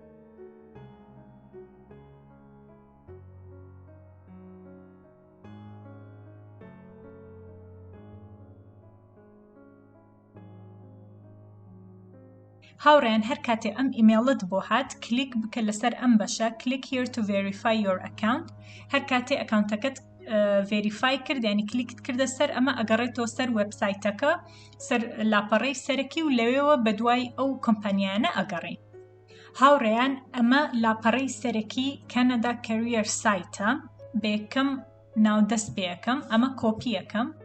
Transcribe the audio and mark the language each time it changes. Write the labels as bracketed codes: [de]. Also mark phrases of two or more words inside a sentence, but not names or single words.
[ckb] هاوڕێیان هەر کاتێ ئەم ئیمێڵت بۆ هات کلیک بکە لەسەر ئەم بەشە [en] click here to verify your account. [ckb] هەر کاتێ ئەکاونتەکەت ڤێریفای کرد یعنی کلیکت کردە سەر ئەمە ئەگەڕێتەوە سەر وەبسایتەکە، سەر لاپەڕەی سەرەکی و لەوێەوە بەدوای ئەو کۆمپانیانە ئەگەڕێ. هاوڕێیان ئەمە لاپەڕەی سەرەکی Canada Career Site بێکەم ناودەست بێکەم، ئەمە کۆپیەکەم.